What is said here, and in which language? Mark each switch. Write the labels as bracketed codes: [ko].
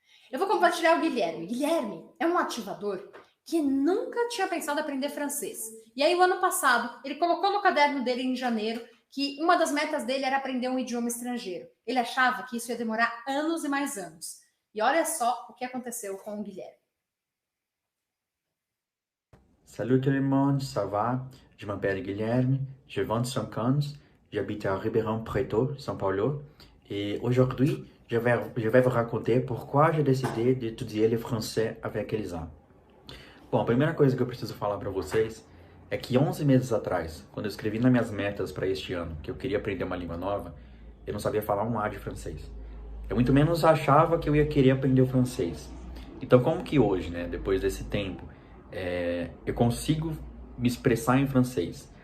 [pt] Eu vou compartilhar o Guilherme. Guilherme é um ativador que nunca tinha pensado em aprender francês. E aí, o ano passado, ele colocou no caderno dele, em janeiro, que uma das metas dele era aprender um idioma estrangeiro. Ele achava que isso ia demorar anos e mais anos. E olha só o que aconteceu com o Guilherme. [fr] Salut tout le monde, ça va? Je m'appelle Guilherme, j'ai 25 ans, j'habite à Ribeirão Preto, São Paulo, et aujourd'hui, je vais vous raconter pourquoi j'ai décidé d'étudier le français avec Elisa. [pt] Bom, a primeira coisa que eu preciso falar para vocês é que 11 meses atrás, quando eu escrevi nas minhas metas para este ano, que eu queria aprender uma língua nova, eu não sabia falar um A de francês. Eu muito menos achava que eu ia querer aprender o francês. Então, como que hoje, né, depois desse tempo, eu consigo me expressar em francês?